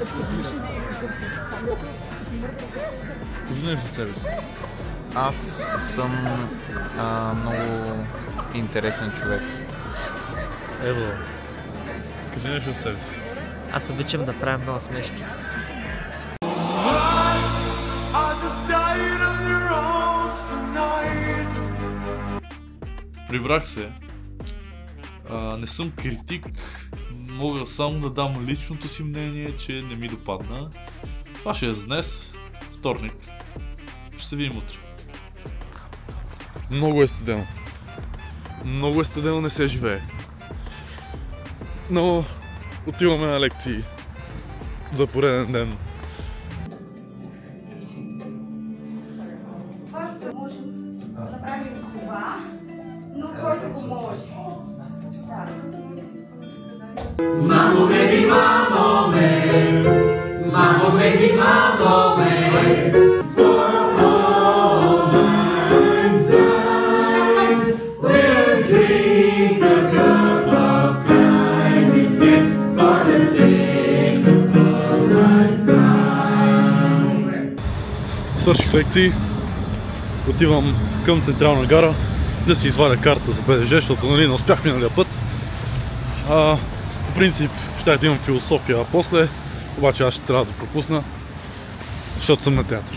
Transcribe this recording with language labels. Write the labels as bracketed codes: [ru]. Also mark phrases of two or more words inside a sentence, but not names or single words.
[bg] Кажи нещо за себе си. Аз съм много интересен човек. Ево. Кажи нещо за себе си. Аз обичам да правя много смешки. [en] I just died of your [bg] Прибрах се. Не съм критик, мога само да дам личното си мнение, че не ми допадна. Това ще е за днес, вторник. Ще се видим утре. Много е студено. Много е студено, не се живее. Но отиваме на лекции за пореден ден. Можем да направим това, но който го може. [en] Mambo baby, mambo man, mambo baby, mambo man. For the side, we'll drink a cup of kindness for the sake of the side. [bg] Свърших лекции, отивам към Централна гара да си извадя карта за БДЖ, защото не успях миналия път. По принцип ще да имам философия после, обаче аз ще трябва да пропусна, защото съм на театър.